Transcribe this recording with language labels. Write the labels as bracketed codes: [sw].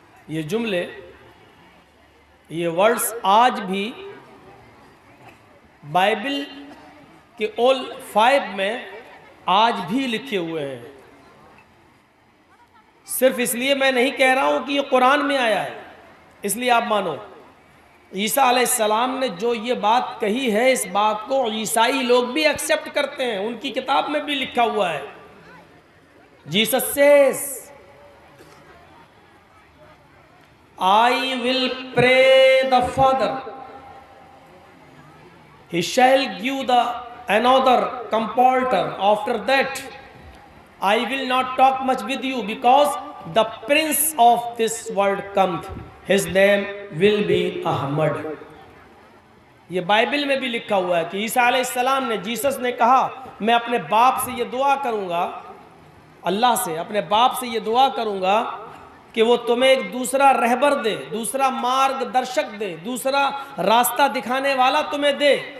[hi] ये जुमले, ये वर्ड्स आज भी बाइबल के ऑल 5 में आज भी लिखे हुए हैं। सिर्फ इसलिए मैं नहीं कह रहा हूं कि ये कुरान में आया है, इसलिए आप मानो। ईसा अलैहिस्सलाम ने जो ये बात कही है, इस बात को ईसाई लोग भी एक्सेप्ट करते हैं, उनकी किताब में भी लिखा हुआ है। [en] Jesus says, I will pray the Father, he shall give the another comforter, after that I will not talk much with you, because the prince of this world cometh, his name will be Ahmad। [hi] ये Bible में भी लिखा हुआ है कि ईसा अलैहिस्सलाम ने, Jesus ने कहा, मैं अपने बाप से ये दुआ करूंगा, अल्लाह से अपने बाप से ये दुआ करूंगा कि वो तुम्हें एक दूसरा रहबर दे, दूसरा मार्गदर्शक दे, दूसरा रास्ता दिखाने वाला तुम्हें दे।